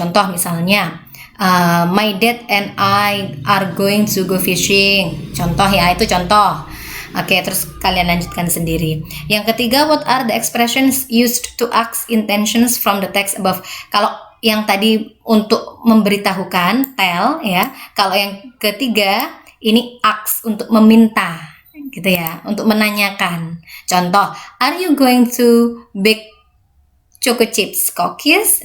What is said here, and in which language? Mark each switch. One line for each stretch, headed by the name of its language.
Indonesian: Contoh misalnya
English: my dad and I are going to go fishing.
Indonesian: Contoh ya, itu contoh. Oke, terus kalian lanjutkan sendiri. Yang ketiga,
English: what are the expressions used to ask intentions from the text above?
Indonesian: Kalau yang tadi untuk memberitahukan, tell ya. Kalau yang ketiga, ini ask, untuk meminta gitu ya, untuk menanyakan. Contoh,
English: are you going to bake choco chips cookies?